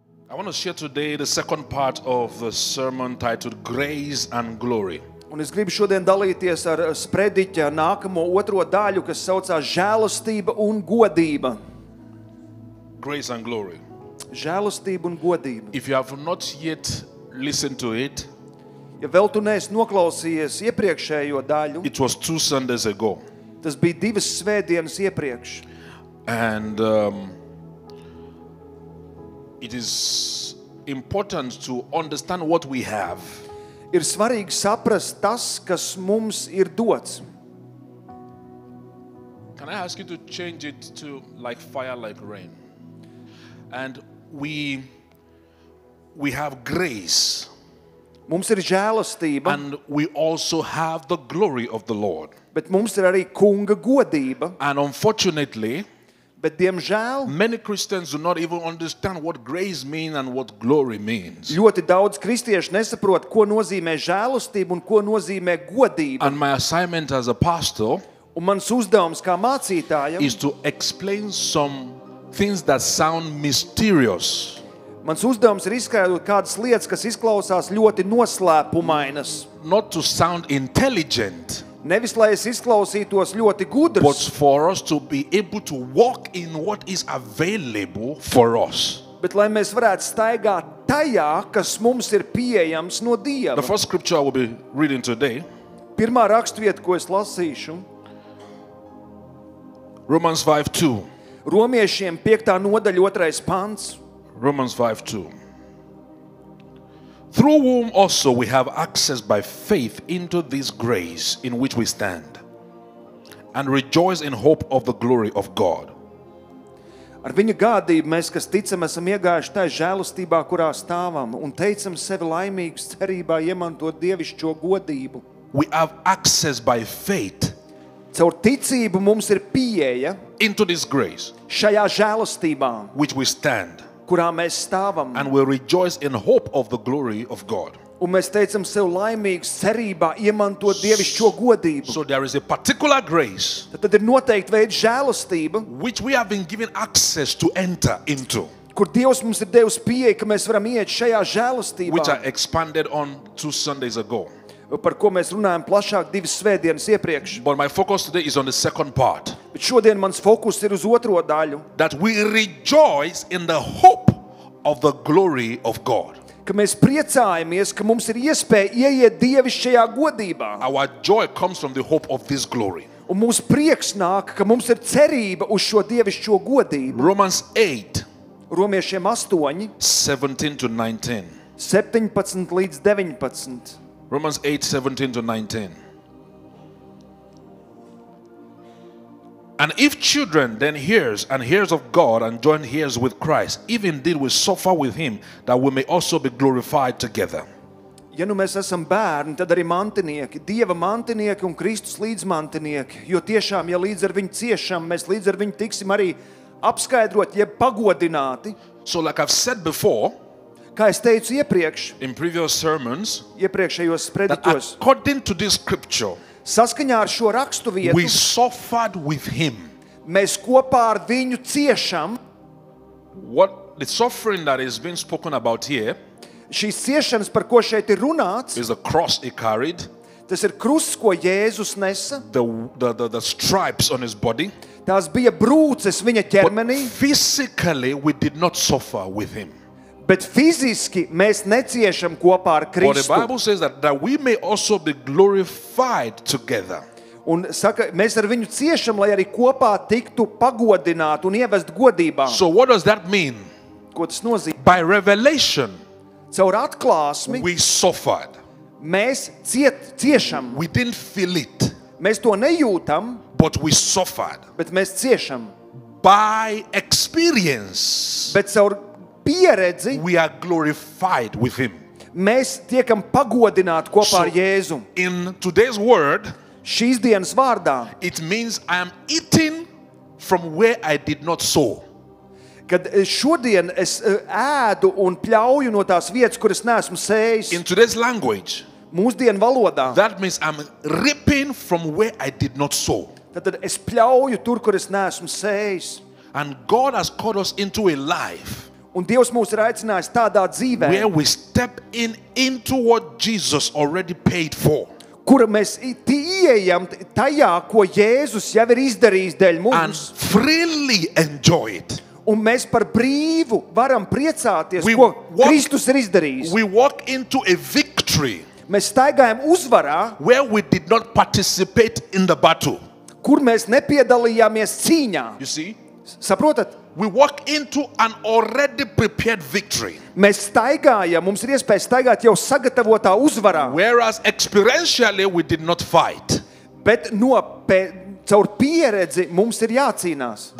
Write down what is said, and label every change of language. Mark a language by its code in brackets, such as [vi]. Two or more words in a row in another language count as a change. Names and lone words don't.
[en] I want to share today the second part of the sermon titled Grace and Glory. [lv] Un es gribu šodien dalīties ar sprediķa nākamo otro daļu, kas saucās žēlastība un godība. [en] Grace and Glory. [lv] Žēlastība un godība. [en] If you have not yet listened to it, [lv] Ja vēl tu neesi noklausījies iepriekšējo daļu, [en] it was 2 Sundays ago. [lv] tas bija 2 svētdienas iepriekš. [en] And it is important to understand what we have. [lv] Ir svarīgi saprast tas, kas mums ir dots. [en] Can I ask you to change it to like fire, like rain? And we have grace. [lv] Mums ir žēlastība, [en] And we also have the glory of the Lord. [lv] bet mums ir arī kunga godība. [en] And unfortunately, [lv] Bet, diemžēl, [en] many Christians do not even understand what grace means and what glory means. [lv] ļoti daudz kristiešu nesaprot, ko nozīmē žēlastība un ko nozīmē godība. [en] And my assignment as a pastor [lv] Un mans uzdevums kā mācītājam, [en] is to explain some things that sound mysterious, [lv] mans uzdevums ir izskaidrot kādas lietas, kas izklausās ļoti noslēpumainas. [en] not to sound intelligent, [lv] Nevis, lai es izklausītos ļoti [en] but [lv] gudrs, [en] for us to be able to walk in what is available for us. [lv] bet lai mēs varētu staigāt tajā, kas mums ir pieejams no [en] The [lv] Dieva. [en] first scripture I will be reading today, [lv] Pirmā raksturvieta, ko es lasīšu, [en] Romans 5:2. [lv] Romiešiem 5. nodaļa 2. pants. [en] Romans 5:2. Through whom also we have access by faith into this grace in which we stand, and rejoice in hope of the glory of God. [lv] Ar viņa gādību mēs, kas ticam, esam iegājuši tajā žēlastībā, kurā stāvam, un teicam sevi laimīgus cerībā iemantot dievišķo godību. [en] We have access by faith [lv] Caur ticību mums ir pieeja [en] into this grace [lv] šajā žēlastībā, [en] which we stand, [lv] kurā mēs stāvam, [en] and we rejoice in hope of the glory of God. [lv] un mēs teicam sevi laimīgus cerībā iemantot dievišķo godību. [en] So there is a particular grace [lv] Tad ir noteikti veida žēlastība, [en] which we have been given access to enter into, [lv] kur Dievs mums ir devis pieeja, ka mēs varam iet šajā [en] which I [lv] žēlastībā, [en] expanded on 2 Sundays ago. [lv] par ko mēs runājam plašāk 2 svētdienas iepriekš. [en] But my focus today is on the second part. [lv] Bet šodien mans fokus ir uz otro daļu, [en] That we rejoice in the hope of the glory of God. [lv] ka mēs priecājamies, ka mums ir iespēja ieiet dievišķajā godībā. [en] Our joy comes from the hope of this glory. [lv] Un mūsu prieks nāk, ka mums ir cerība uz šo dievišķo godību. [en] Romans 8, [lv] Romiešiem 8, [en] 17 to 19. [lv] 17 līdz 19. [en] Romans 8, 17 to 19. And if children, then heirs and heirs of God and joint heirs with Christ, if indeed we suffer with him, that we may also be glorified together. [lv] Ja nu mēs esam bērni, tad arī mantinieki, Dieva mantinieki un Kristus līdzmantinieki, jo tiešām, ja līdz ar viņu ciešam, mēs līdz ar viņu tiksim arī apskaidrot, jeb pagodināti. [en] So like I've said before [lv] Kā es teicu iepriekš, [en] in previous sermons, [lv] iepriekšējos [en] that [lv] sprediķos, [en] according to this scripture, [lv] saskaņā ar šo rakstu [en] we [lv] vietu, [en] suffered with him. [lv] mēs kopā ar viņu ciešam. [en] What the suffering that is being spoken about here [lv] Šīs ciešanas, par ko šeit ir runāts, [en] is the cross he carried, [lv] tas ir krusts, ko Jēzus nesa. [en] the stripes on his body. [lv] Tās bija brūces viņa [en] But [lv] ķermenī, [en] physically, we did not suffer with him. [lv] bet fiziski mēs neciešam kopā ar [en] But the [lv] Kristu. [en] Bible says that we may also be glorified together. [lv] Un saka, mēs ar viņu ciešam, lai arī kopā tiktu pagodināti un ievest godībā. [en] So what does that mean? [lv] Ko tas nozīmē? [en] By revelation, [lv] Caur atklāsmi [en] we suffered. [lv] mēs ciešam. [en] We didn't feel it, [lv] Mēs to nejūtam, [en] but we suffered. [lv] bet mēs ciešam. [en] By experience, [lv] Bet caur pieredzi [en] we are glorified with him. [lv] mēs tiekam pagodināti kopā ar Jēzu. [en] In today's word, [lv] Šīs dienas vārdā, [en] it means I am eating from where I did not sow. [lv] kad šodien es ēdu un pļauju no tās vietas, kur es neesmu sējis, [en] In today's language, [lv] mūsdienu valodā, [en] that means I'm reaping from where I did not sow. [lv] tad es pļauju tur, kur es neesmu sējis. [en] And God has called us into a life [lv] Un Dievs mūs ir aicinājis tādā dzīvē, [en] where we step into what Jesus already paid for. [lv] kura mēs ieejam tajā, ko Jēzus jau ir izdarījis dēļ [en] And [lv] mums. [en] freely enjoy it. [lv] Un mēs par brīvu varam priecāties, [en] We [lv] ko [en] walk- [lv] Kristus ir izdarījis. [en] We walk into a victory [lv] Mēs staigājam uzvarā, [en] where we did not participate in the battle. [lv] kur mēs nepiedalījāmies cīņā. [en] You see? [lv] Saprotat? [en] We walk into an already prepared victory. [lv] Mēs staigājam, mums ir iespēja staigāt jau sagatavotā uzvarā, [en] Whereas experientially we did not fight. [lv] bet caur pieredzi mums ir jācīnās.